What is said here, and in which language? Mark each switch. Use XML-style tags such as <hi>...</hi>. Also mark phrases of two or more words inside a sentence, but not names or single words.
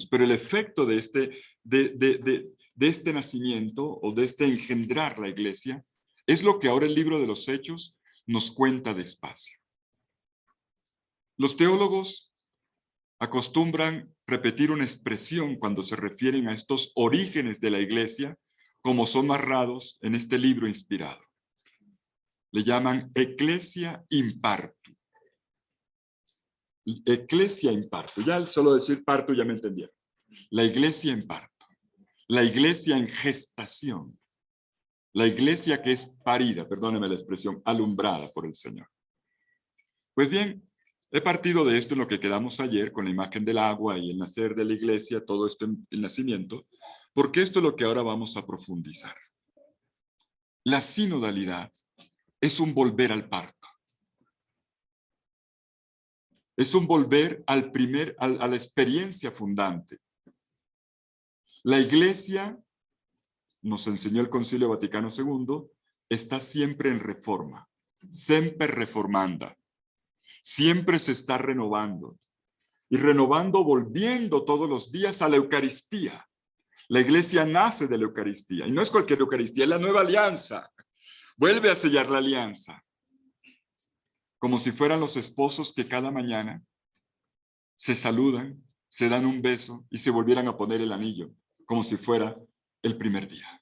<es>Pero el efecto de este nacimiento o de este engendrar la iglesia es lo que ahora el libro de los Hechos nos cuenta despacio. Los teólogos acostumbran repetir una expresión cuando se refieren a estos orígenes de la iglesia, como son narrados en este libro inspirado. Le llaman</es> <la>Ecclesia in partu. Ecclesia in partu.</la> <es>Ya solo decir parto ya me entendieron. La iglesia en parto. La iglesia en gestación. La iglesia que es parida, perdóneme la expresión, alumbrada por el Señor. Pues bien, he partido de esto en lo que quedamos ayer con la imagen del agua y el nacer de la iglesia, todo esto en el nacimiento, porque esto es lo que ahora vamos a profundizar. La sinodalidad es un volver al parto. Es un volver a la experiencia fundante. La iglesia, nos enseñó el Concilio Vaticano II, está siempre en reforma,</es> <la>semper reformanda.</la> <es>Siempre se está renovando. Y renovando, volviendo todos los días a la Eucaristía. La iglesia nace de la Eucaristía. Y no es cualquier Eucaristía, es la nueva alianza. Vuelve a sellar la alianza. Como si fueran los esposos que cada mañana se saludan, se dan un beso y se volvieran a poner el anillo, como si fuera el primer día.</es>